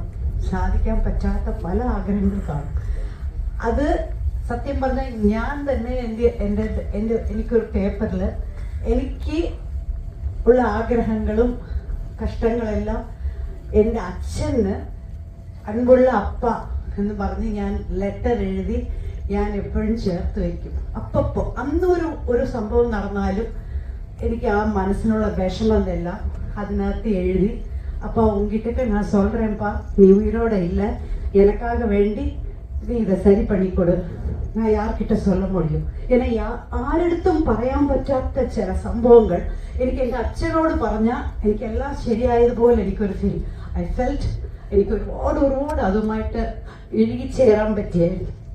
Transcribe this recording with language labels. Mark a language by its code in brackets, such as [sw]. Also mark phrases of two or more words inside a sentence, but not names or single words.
[ml] സാധിക്കാൻ പറ്റാത്ത പല ആഗ്രഹങ്ങൾ കാണും. അത് സത്യം പറഞ്ഞാൽ ഞാൻ തന്നെ എനിക്കൊരു പേപ്പറിൽ എനിക്ക് ഉള്ള ആഗ്രഹങ്ങളും കഷ്ടങ്ങളെല്ലാം എൻ്റെ അച്ഛന് [ta] அன்புள்ள அப்பா [ml] എന്ന് പറഞ്ഞ് ഞാൻ ലെറ്റർ എഴുതി ഞാൻ എപ്പോഴും ചേർത്ത് വയ്ക്കും. അപ്പപ്പോൾ അന്നൊരു സംഭവം നടന്നാലും എനിക്ക് ആ മനസ്സിനുള്ള വിഷമമെല്ലാം അതിനകത്ത് [ta] எழுதி, அப்பா உங்ககிட்ட நான் சொல்கிறேன்ப்பா, நீ உயிரோட இல்லை, எனக்காக வேண்டி நீ இதை சரி பண்ணி கொடு, நான் யார்கிட்ட சொல்ல முடியும். [ml] ஏன்னா ആരെടുത്തും പറയാൻ പറ്റാത്ത ചില സംഭവങ്ങൾ എനിക്ക് എൻ്റെ അച്ഛനോട് പറഞ്ഞാൽ എനിക്കെല്ലാം ശരിയായതുപോലെ എനിക്കൊരു ഫീൽ. [en] I felt [ml] എനിക്ക് ഒരുപാട് അതുമായിട്ട് ഇഴുകിച്ചേരാൻ പറ്റിയ